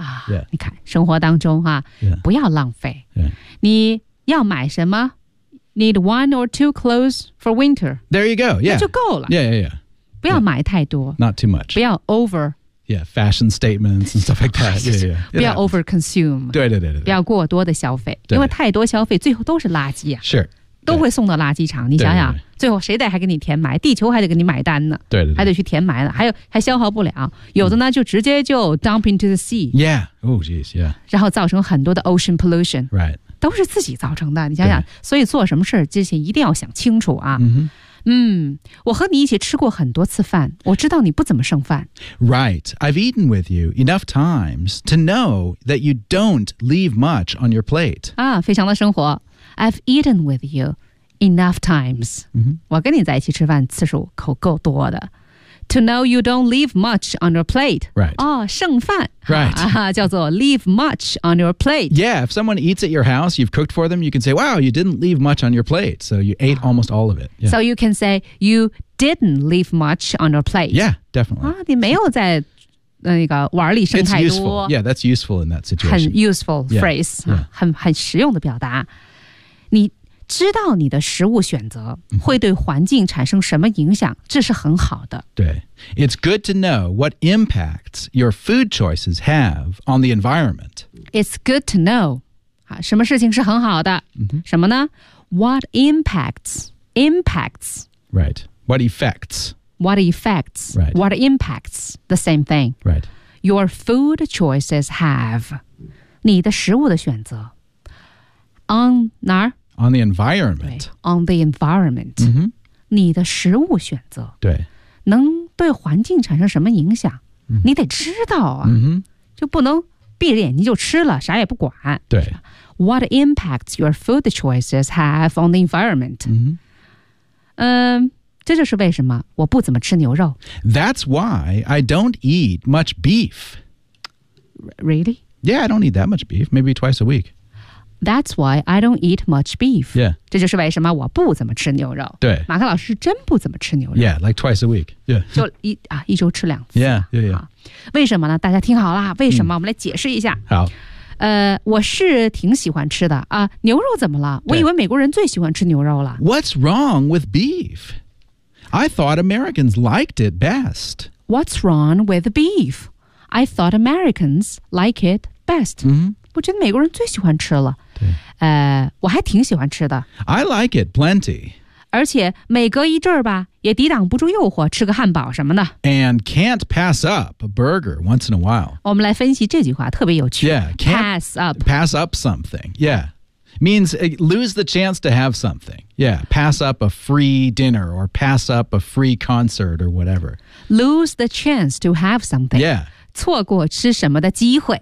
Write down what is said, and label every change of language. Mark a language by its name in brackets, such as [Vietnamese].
[Chinese] Yeah. 你看生活当中、啊 [English] yeah. [Chinese] 不要浪费、 [English] yeah. [Chinese] 你要买什么 [English] Need one or two clothes for winter. There you go. Yeah. [Chinese] 那就够了。 [English] Yeah, yeah, yeah. [Chinese] 不要买太多 [English] Not too much [Chinese] 不要 over [English] Yeah, fashion statements and stuff like that yeah, yeah. [Chinese] 不要 [English] over consume [Chinese] 对对对对不要过多的消费因为太多消费最后都是垃圾、啊、 [English] Sure [Chinese] 都会送到垃圾场你想想对对对最后谁得还给你填埋地球还得给你买单呢对对对还得去填埋了 还消耗不了有的呢就直接就 [English] dump into the sea Yeah, oh geez, yeah [Chinese] 然后造成很多的 [English] ocean pollution Right [Chinese] 都是自己造成的你想想所以做什么事之前一定要想清楚啊、 mm-hmm. 我和你一起吃过很多次饭我知道你不怎么剩饭 [English] Right, I've eaten with you enough times to know that you don't leave much on your plate [Chinese] 啊，非常的生活 [English] I've eaten with you enough times、 mm-hmm. [Chinese] 我跟你在一起吃饭次数口够多的 [English] To know you don't leave much on your plate Right [Chinese] 哦，剩饭 [English] Right、 [Chinese] 啊、叫做 [English] leave much on your plate Yeah, if someone eats at your house, you've cooked for them, you can say, wow, you didn't leave much on your plate, so you ate almost all of it.、Yeah. So you can say, you didn't leave much on your plate. Yeah, definitely. [Chinese] 啊，你没有在那个碗里剩太多。 [English] It's useful. Yeah, that's useful in that situation. [Chinese] 很 [English] useful phrase, yeah, yeah. [Chinese] 很实用的表达。你知道你的食物选择会对环境产生什么影响，这是很好的。对。 [English] It's good to know what impacts your food choices have on the environment. It's good to know. [Chinese] 好，什么事情是很好的？什么呢？ [English] What impacts? Impacts. Right. What effects? What effects? Right. What impacts? The same thing. Right. Your food choices have. [Chinese] 你的食物的选择。 [English] On 哪儿？ On the environment. On the environment.、 Mm-hmm. [Chinese] 你的食物选择。对。能对环境产生什么影响、 mm-hmm. 你得知道啊。 Mm-hmm. 就不能闭着眼睛就吃了啥也不管。对。 [English] What impacts your food choices have on the environment?、 Mm-hmm. [Chinese] 这就是为什么我不怎么吃牛肉。 [English] That's why I don't eat much beef. Really? Yeah, I don't eat that much beef. Maybe twice a week. That's why I don't eat much beef. Yeah. [Chinese] 这就是为什么我不怎么吃牛肉。对。马克老师真不怎么吃牛肉。 [English] Yeah, like twice a week. Yeah. [Chinese] 就一周吃两次。 [English] Yeah, yeah, yeah. [Chinese] 为什么呢？大家听好了，为什么？我们来解释一下。好。我是挺喜欢吃的啊。牛肉怎么了？我以为美国人最喜欢吃牛肉了。 [English] What's wrong with beef? I thought Americans liked it best. What's wrong with beef? I thought Americans like it best. Mm-hmm. [Chinese] 我觉得美国人最喜欢吃了。对。我还挺喜欢吃的。 [English] I like it plenty. [Chinese] 而且每隔一阵儿吧也抵挡不住诱惑吃个汉堡什么的。 [English] And can't pass up a burger once in a while. [Chinese] 我们来分析这句话特别有趣。 [English] Yeah, can't pass up. Pass up something. Yeah. Means lose the chance to have something. Yeah, pass up a free dinner or pass up a free concert or whatever. Lose the chance to have something. Yeah. [Chinese] 错过吃什么的机会。